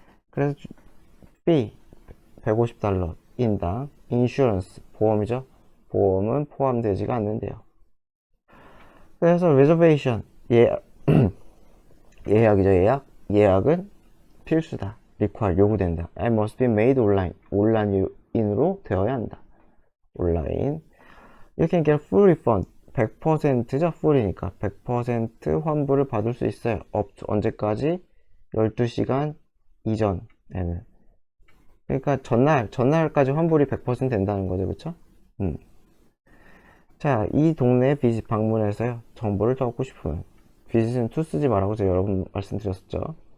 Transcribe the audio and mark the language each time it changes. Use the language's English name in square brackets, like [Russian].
[Korean] 그래서 B, $150 인당, insurance, 보험이죠? 보험은 포함되지가 않는데요. 그래서 reservation, 예약이죠, 예약. 예약은 필수다. require, 요구된다. [English] and must be made online, [Korean] 온라인으로 되어야 한다. 온라인. [English] You can get full refund, 100%죠? [Korean] full이니까 100% 환불을 받을 수 있어요. 언제까지? 12시간 이전에는. 그러니까 전날까지 환불이 100% 된다는 거죠, 그쵸? 자, 이 동네에 방문해서요, 정보를 더 얻고 싶으면 비즈는 투 쓰지 말라고 제가 여러 번 말씀드렸었죠.